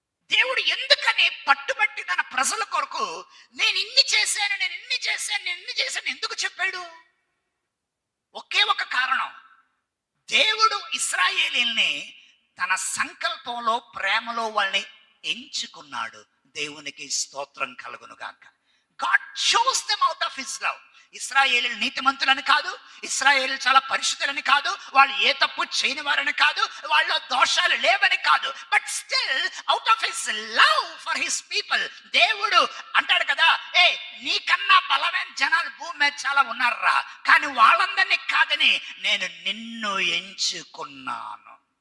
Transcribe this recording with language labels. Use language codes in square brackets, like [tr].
[te] దేవుడు ఎందుకని పట్టుబట్టి తన ప్రజల కొరకు నేను ఇన్ని చేశాను, నేను ఇన్ని చేశాను, నేను ఇన్ని చేశాను ఎందుకు చెప్పాడు? ఒకే ఒక కారణం. దేవుడు ఇశ్రాయేలీల్ని తన సంకల్పంలో, ప్రేమలో వాళ్ళని ఎంచుకున్నాడు. దేవునికి స్తోత్రం కలుగును గాక. [en] God chose them out of his love. [te] ఇశ్రాయేలీలు నీతిమంతులని కాదు, ఇశ్రాయేలీలు చాలా పరిశుద్ధులని కాదు, వాళ్ళు ఏ తప్పు చేయని వారని కాదు, వాళ్ళ దోషాలు లేవని కాదు. [en] but still out of his love for his people [te] దేవుడు అంటాడు కదా, నీకన్నా బలమైన జనాలు భూమి మీద చాలా ఉన్నారా, కానీ వాళ్ళందరినీ కాదని నేను నిన్ను ఎంచుకున్నాను.